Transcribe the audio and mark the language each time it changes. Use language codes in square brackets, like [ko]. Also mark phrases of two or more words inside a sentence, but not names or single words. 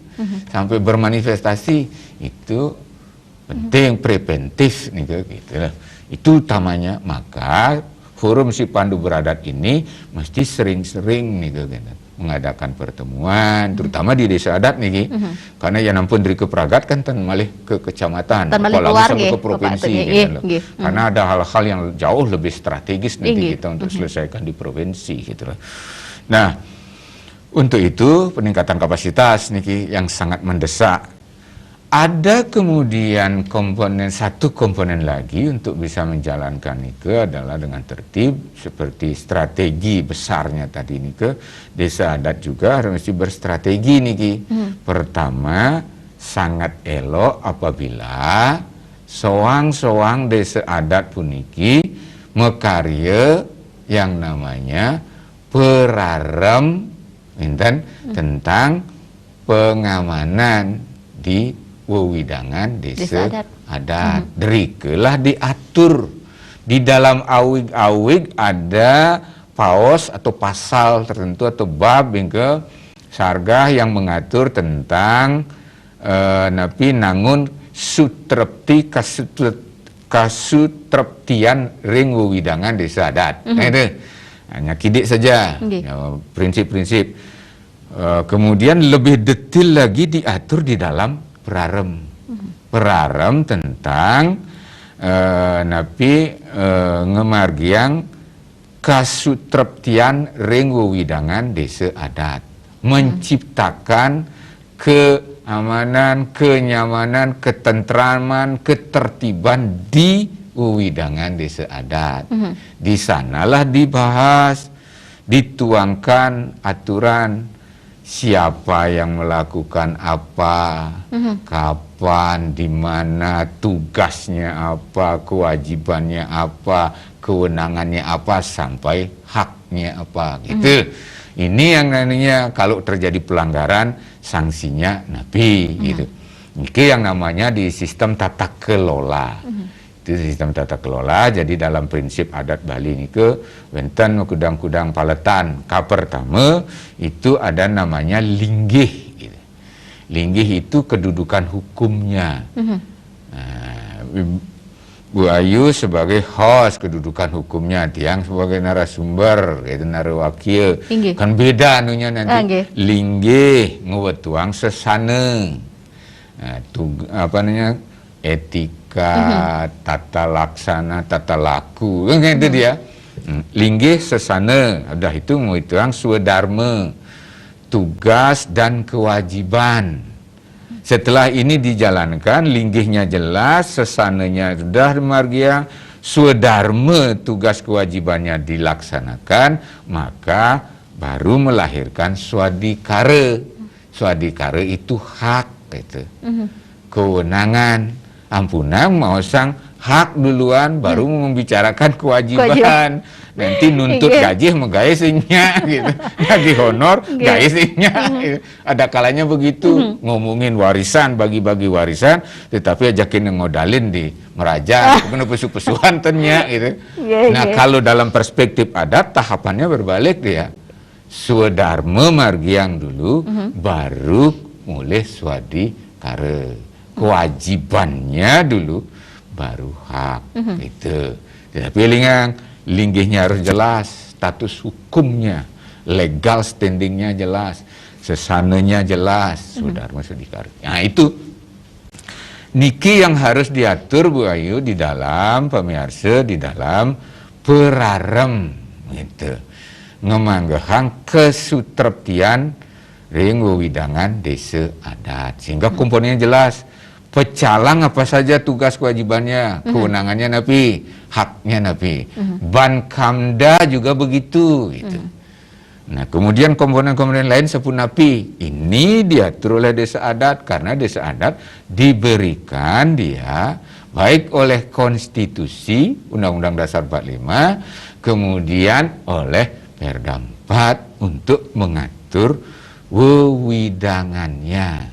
[id] Sampai bermanifestasi itu penting preventif nih gitu lah. Itu utamanya. Maka forum si Pandu Beradat ini mesti sering-sering nih gitu, mengadakan pertemuan terutama di desa adat nih karena ya nampun dari kepragat kan [ban] tan malih [id] ke kecamatan apalagi sampai ke provinsi gitu. Karena ada hal-hal yang jauh lebih strategis nanti kita untuk selesaikan di provinsi gitu loh. Nah, untuk itu peningkatan kapasitas niki yang sangat mendesak. Ada kemudian satu komponen lagi untuk bisa menjalankan itu adalah dengan tertib seperti strategi besarnya tadi niki. Desa adat juga harus mesti berstrategi niki. Pertama, sangat elok apabila soang-soang desa adat [ban] puniki mekarya [id] yang namanya perarem tentang pengamanan di wewidangan desa adat. Derikelah diatur di dalam awig-awig ada paos atau pasal tertentu atau bab ke sargah yang mengatur tentang [ban] napi nangun sutrepti kasutreptian ring wewidangan desa adat. [id] Nah itu hanya kidik saja prinsip-prinsip. Kemudian lebih detail lagi diatur di dalam perarem. [ban] Perarem tentang ngemargiang kasutreptian ring wewidangan desa adat. [id] Menciptakan keamanan, kenyamanan, ketentraman, ketertiban di wewidangan desa adat. Di sanalah dibahas, dituangkan aturan siapa yang melakukan apa, kapan, di mana, tugasnya apa, kewajibannya apa, kewenangannya apa, sampai haknya apa, gitu. Ini yang namanya kalau terjadi pelanggaran, sanksinya napi, gitu. Ini yang namanya di sistem tata kelola. Itu sistem tata kelola. Jadi dalam prinsip adat Bali ini [ban] wenten kudang-kudang paletan. [id] Pertama itu ada namanya linggih. Gitu. Linggih itu kedudukan hukumnya. Bu Ayu sebagai host kedudukan hukumnya, Tiang sebagai narasumber, itu narawakil. Kan beda anunya nanti. [ban] Linggih ngewetuang sesana. [id] Etika, tata laksana, tata laku, kan itu dia. Linggih sesana, udah itu yang swadharma, tugas dan kewajiban. Setelah ini dijalankan, linggihnya jelas, sesananya sudah margia, swadharma tugas kewajibannya dilaksanakan, maka baru melahirkan swadikara. Swadikara itu hak, itu kewenangan. Ampunan mau sang hak duluan baru membicarakan kewajiban. Nanti nuntut gaji megayesnya gitu. Gaji honor gayesnya gitu. Ada kalanya begitu ngomongin warisan, bagi-bagi warisan, tetapi ajakin ngodalin di Meraja, kemudian pesu-pesuan tennya gitu. Nah, kalau dalam perspektif adat tahapannya berbalik dia. Swadharma margiang dulu baru mulai swadikara. Kewajibannya dulu baru hak itu. Tetapi linggihnya harus jelas, status hukumnya, legal standingnya jelas, sesananya jelas, swadharma swadikara. Nah itu niki yang harus diatur Bu Ayu di dalam pemirsa, di dalam perarem gitu. [ban] Ngemanggehang kesutreptian ring wewidangan desa adat sehingga komponennya jelas. [id] Pecalang apa saja tugas kewajibannya, kewenangannya napi, haknya napi. Bankamda juga begitu gitu. Nah, kemudian komponen-komponen lain [ban] sepun napi. [id] Ini diatur oleh desa adat karena desa adat diberikan dia baik oleh konstitusi Undang-Undang Dasar 45, kemudian oleh Perda 4 untuk mengatur wewidangannya.